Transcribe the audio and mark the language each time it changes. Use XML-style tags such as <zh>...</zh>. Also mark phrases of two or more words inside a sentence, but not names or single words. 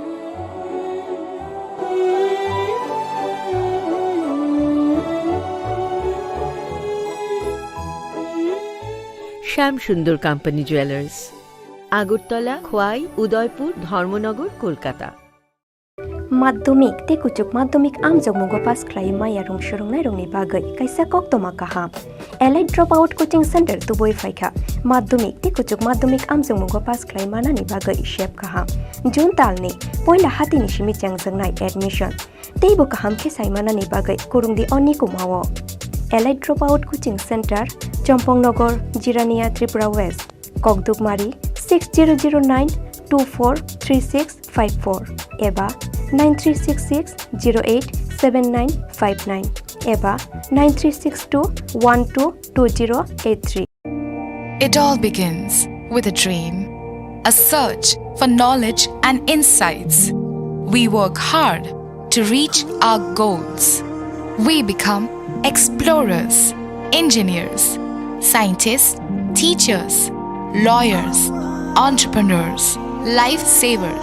<bn>শ্যামসুন্দর কোম্পানি জুয়েলার্স, আগরতলা, খোয়াই, উদয়পুর, ধর্মনগর, কলকাতা।</bn> <trp>माध्यमिक ते कुचुक माध्यमिक आमजोग मुगो पास क्लाइ माया रंग सुरंगनाय रंगनि बागै कायसा कक्तमा काहा एलाइट ड्रप आउट कोचिंग सेंटर तुबोय फायखा माध्यमिक ते कुचुक माध्यमिक आमजोग मुगो पास क्लाइ मानानि बागै शेप काहा जुन तालनि पहिला हातिनि सिमि चांजोंनाय एडमिशन तेबो काहाम खेसाय मानानि बागै कुरुंगदि अनि कुमावो एलाइट ड्रप आउट कोचिंग सेंटर चम्पंगनगर जिरानिया त्रिपुरा वेस्ट ककदुकमारी 6009243654 एबा 9366087959 एबा 9362122083।</trp> <en>It all begins with a dream, a search for knowledge and insights. We work hard to reach our goals. We become explorers, engineers, scientists, teachers, lawyers, entrepreneurs, lifesavers.</en>